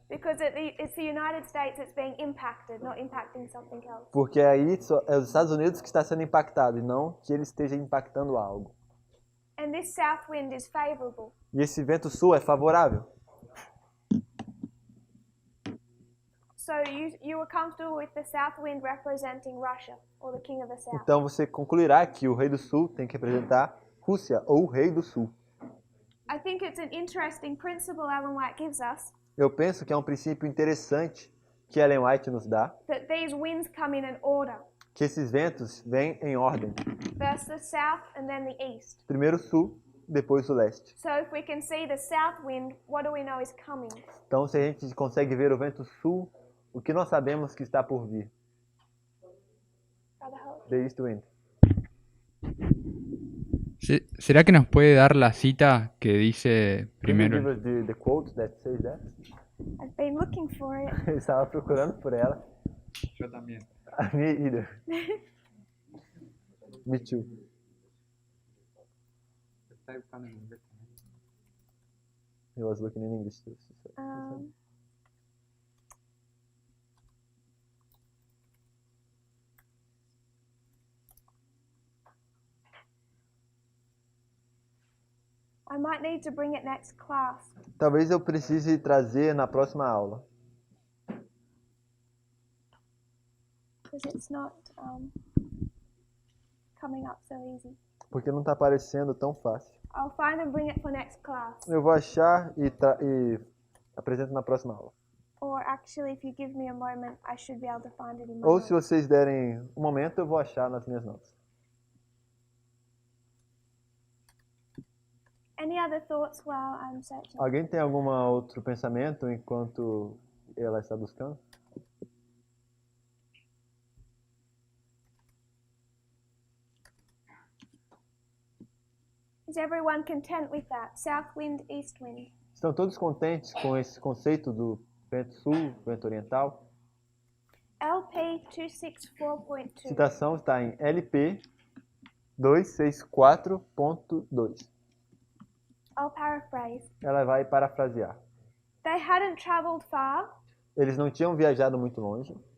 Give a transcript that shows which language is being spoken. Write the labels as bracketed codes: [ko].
[en] Because it's the United States that's being impacted, not impacting something else. [pt] Porque aí é os Estados Unidos que está sendo impactado e não que ele esteja impactando algo. [en] And this south wind is favorable. [pt] E esse vento sul é favorável. [en] So you were comfortable with the south wind representing Russia or the king of the south. [pt] Então você concluirá que o rei do sul tem que representar Rússia ou o rei do sul. [en] I think it's an interesting principle Ellen White gives us, [pt] Eu penso que é um princípio interessante que Ellen White nos dá, [en] that these winds come in an order. [pt] que esses ventos vêm em ordem. [en] First the south and then the east. [pt] Primeiro o sul, depois o leste. [en] So if we can see the south wind, what do we know is coming? [pt] Então, se a gente consegue ver o vento sul, o que nós sabemos que está por vir? [en] Brother Hope? The east wind. [es] ¿Será que nos puede dar la cita que dice [en] Can you give [es] primero? [en] us the quote that says that? I've been looking for it. [pt] Eu estava procurando por ela. [es] Yo también. [en] Me either. Me too. He was looking in English too. I might need to bring it next class. [pt] Talvez eu precise trazer na próxima aula. [en] Because it's not coming up so easy. [pt] Porque não está aparecendo tão fácil. [en] I'll find and bring it for next class. [pt] Eu vou achar e apresento na próxima aula. [en] Or actually, if you give me a moment, I should be able to find it in my [pt] Ou [en] notes. [pt] se vocês derem um momento, eu vou achar nas minhas notas. [en] Any other thoughts while I'm searching? [pt] Alguém tem algum outro pensamento enquanto ela está buscando? [en] Is everyone content with that? South wind, east wind. [pt] Estão todos contentes com esse conceito do vento sul, vento oriental? LP 264.2. Citação está em LP 264.2. [en] I'll paraphrase. [pt] Ela vai parafrasear. [en] They hadn't traveled far [pt] Eles não tinham viajado muito longe,